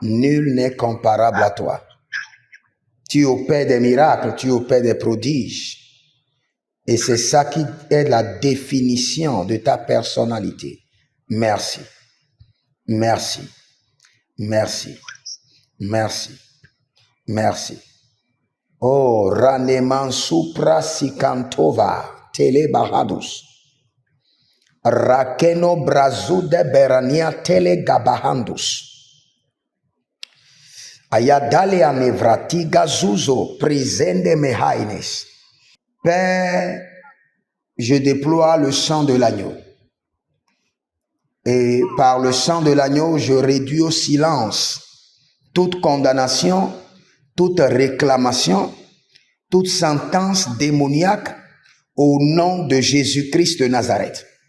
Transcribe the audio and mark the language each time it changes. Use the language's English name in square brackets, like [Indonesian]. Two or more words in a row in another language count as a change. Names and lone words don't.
[French] Nul n'est comparable à toi. Tu opères des miracles, tu opères des prodiges. Et c'est ça qui est la définition de ta personnalité. Merci. Merci. Merci. Merci. Merci. Oh, Raneman Supra Sikantova, Telebahadus. Rakeno Brazude Berania Telegabahandus. Ayadale Anevratiga Zuzo, Presende Mehaines. Père, je déploie le sang de l'agneau. Et par le sang de l'agneau, je réduis au silence toute condamnation, toute réclamation, toute sentence démoniaque au nom de Jésus-Christ de Nazareth.